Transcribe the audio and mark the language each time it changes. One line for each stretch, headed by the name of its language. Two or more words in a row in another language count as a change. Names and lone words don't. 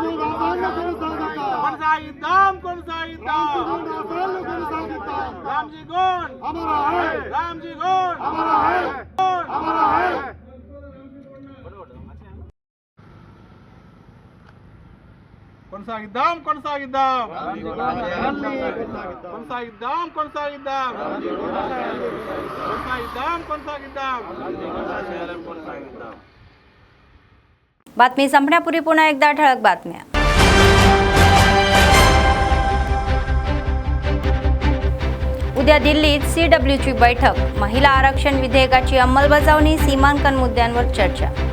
Telugu: కొనసాగిద్దాం కొనసాగిద్దాం రామ్జీగోండ్ రామ్జీగోండ్ కొనసాగిద్దాం కొనసాగిద్దాం కొనసాగిద్దాం కొనసాగిద్దాం కొనసాగిద్దాం
Marathi: बातमी संपण्यापूर्वी पुन्हा एकदा ठळक बातम्या. उद्या दिल्लीत CWची बैठक. महिला आरक्षण विधेयकाची अंमलबजावणी, सीमांकन मुद्द्यांवर चर्चा.